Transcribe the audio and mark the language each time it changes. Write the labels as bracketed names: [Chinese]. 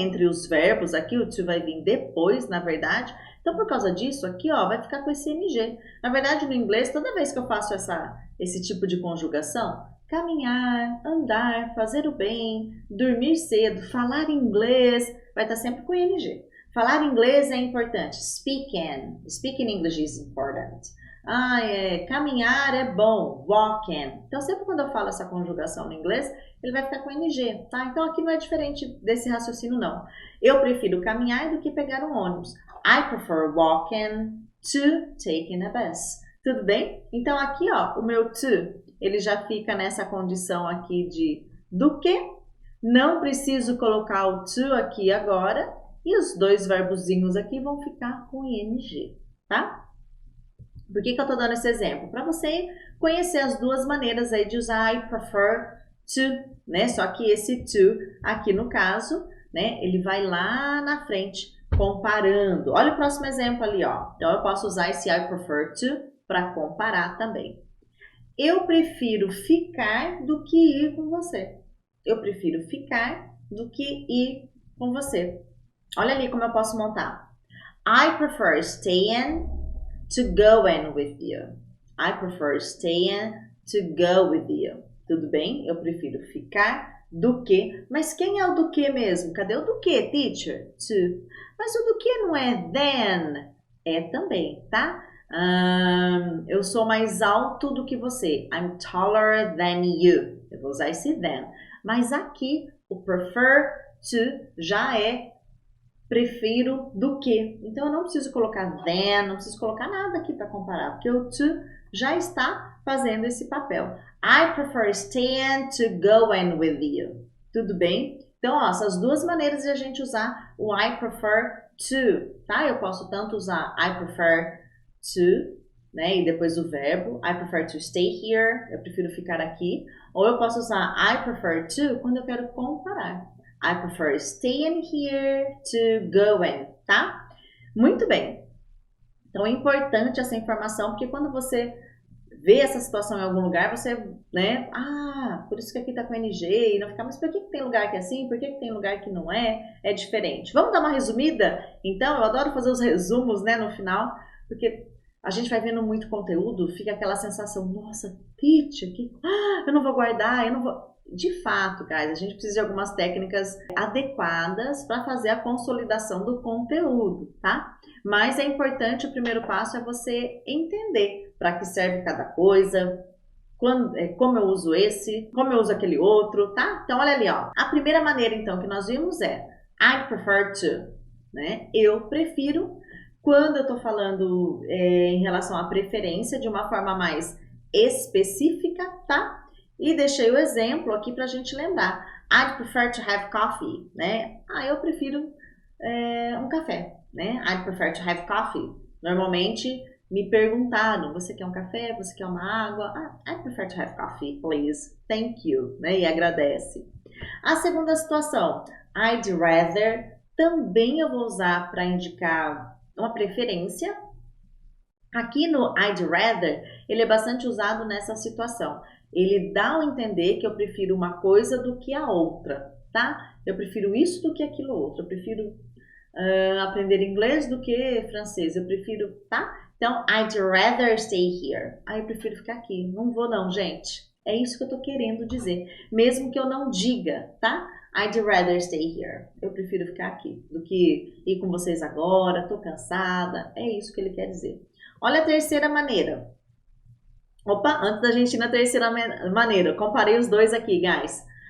[Portuguese] Entre os verbos aqui, o to vai vir depois, na verdade. Então, por causa disso, aqui, ó, vai ficar com esse ing. Na verdade, no inglês, toda vez que eu faço esse tipo de conjugação, caminhar, andar, fazer o bem, dormir cedo, falar inglês, vai estar sempre com ing. Falar inglês é importante. [English] Speaking English is important. [Portuguese] Caminhar é bom. Walking. Então, sempre quando eu falo essa conjugação no inglês, ele vai ficar com ing, tá? Então, aqui não é diferente desse raciocínio, não. Eu prefiro caminhar do que pegar um ônibus. [English] I prefer walking to taking a bus. [Portuguese] Tudo bem? Então, aqui, ó, o meu to, ele já fica nessa condição aqui de do que. Não preciso colocar o to aqui agora. E os dois verbozinhos aqui vão ficar com ing, tá? Por que eu tô dando esse exemplo? Para você conhecer as duas maneiras aí de usar I prefer to, né? Só que esse to aqui no caso, né? Ele vai lá na frente comparando. Olha o próximo exemplo ali, ó. Então eu posso usar esse I prefer to para comparar também. Eu prefiro ficar do que ir com você. Eu prefiro ficar do que ir com você. Olha ali como eu posso montar. [English] I prefer staying to going with you. I prefer staying to go with you. [Portuguese] Tudo bem? Eu prefiro ficar do que. Mas quem é o do que mesmo? Cadê o do que, teacher? To. Mas o do que não é than? É também, tá? Eu sou mais alto do que você. [English] I'm taller than you. [Portuguese] Eu vou usar esse than. Mas aqui, o prefer to já é prefiro do que. Então, eu não preciso colocar than, não preciso colocar nada aqui para comparar, porque o to já está fazendo esse papel. [English] I prefer staying to going with you. [Portuguese] Tudo bem? Então, ó, essas duas maneiras de a gente usar o I prefer to, tá? Eu posso tanto usar I prefer to, né? E depois o verbo, [English] I prefer to stay here, [Portuguese] eu prefiro ficar aqui. Ou eu posso usar I prefer to quando eu quero comparar. [English] I prefer staying here to going, tá? [Portuguese] Muito bem. Então é importante essa informação, porque quando você vê essa situação em algum lugar, você, né? Ah, por isso que aqui tá com NG e não ficar, mas por que tem lugar que é assim? Por que tem lugar que não é? É diferente. Vamos dar uma resumida? Então, eu adoro fazer os resumos, né, no final, porque a gente vai vendo muito conteúdo, fica aquela sensação, nossa, teacher, eu não vou guardar, eu não vou... De fato, guys, a gente precisa de algumas técnicas adequadas para fazer a consolidação do conteúdo, tá? Mas é importante, o primeiro passo é você entender para que serve cada coisa, como eu uso esse, como eu uso aquele outro, tá? Então, olha ali, ó. A primeira maneira, então, que nós vimos é I prefer to, né? Eu prefiro, quando eu tô falando em relação à preferência de uma forma mais específica, tá? E deixei o exemplo aqui pra gente lembrar. [English] I prefer to have coffee, né? [Portuguese] Eu prefiro um café, né? [English] I prefer to have coffee. [Portuguese] Normalmente me perguntaram, você quer um café? Você quer uma água? [English] I prefer to have coffee, please. Thank you, [Portuguese] né? E agradece. A segunda situação, I'd rather, também eu vou usar para indicar uma preferência. Aqui no I'd rather, ele é bastante usado nessa situação. Ele dá a entender que eu prefiro uma coisa do que a outra, tá? Eu prefiro isso do que aquilo outro. Eu prefiro aprender inglês do que francês. Eu prefiro, tá? [English] Então, I'd rather stay here. [Portuguese] Eu prefiro ficar aqui. Não vou não, gente. É isso que eu tô querendo dizer. Mesmo que eu não diga, tá? [English] I'd rather stay here. [Portuguese] Eu prefiro ficar aqui do que ir com vocês agora. Tô cansada. É isso que ele quer dizer. Olha a terceira maneira. Opa, antes da gente ir na terceira maneira, comparei os dois aqui, guys.